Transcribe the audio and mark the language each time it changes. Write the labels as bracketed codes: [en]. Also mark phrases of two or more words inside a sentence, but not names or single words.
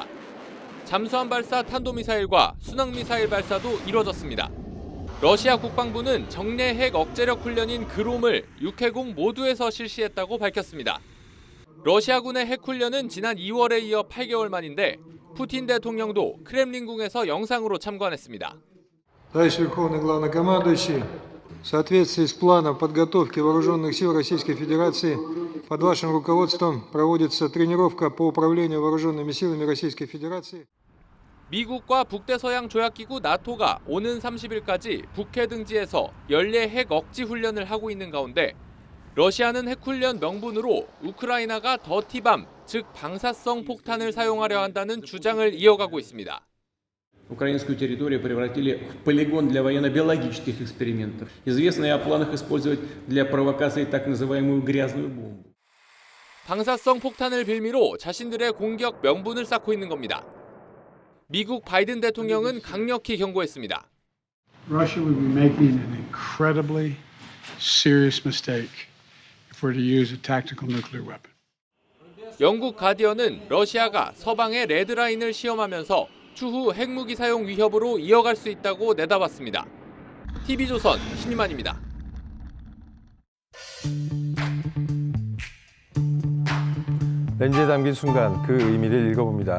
[ko] 잠수함 발사 탄도미사일과 순항미사일 발사도 이뤄졌습니다. 러시아 국방부는 정례 핵 억제력 훈련인 그롬을 6회공 모두에서 실시했다고 밝혔습니다. 러시아군의 핵 훈련은 지난 2월에 이어 8개월 만인데 푸틴 대통령도 크렘린궁에서 영상으로 참관했습니다. [ru] Товарищ Верховный Главнокомандующий, в соответствии с планом подготовки вооруженных сил Российской Федерации, под вашим руководством проводится тренировка по управлению вооруженными силами Российской Федерации. [ko] 미국과 북대서양 조약기구 나토가 오는 30일까지 북해 등지에서 연례 핵 억지 훈련을 하고 있는 가운데 러시아는 핵 훈련 명분으로 우크라이나가 더티밤, 즉 방사성 폭탄을 사용하려 한다는 주장을 이어가고 있습니다. [ru] Украинскую территорию превратили в полигон для военно-биологических экспериментов. Известно и о планах использовать для провокации так называемую грязную бомбу. [ko] 방사성 폭탄을 빌미로 자신들의 공격 명분을 쌓고 있는 겁니다. 미국 바이든 대통령은 강력히 경고했습니다. [en] Russia would be making an incredibly serious mistake if we're to use a tactical nuclear weapon. [ko] 영국 가디언은 러시아가 서방의 레드라인을 시험하면서 추후 핵무기 사용 위협으로 이어갈 수 있다고 내다봤습니다. TV조선 신유만입니다. 렌즈에 담긴 순간 그 의미를 읽어봅니다.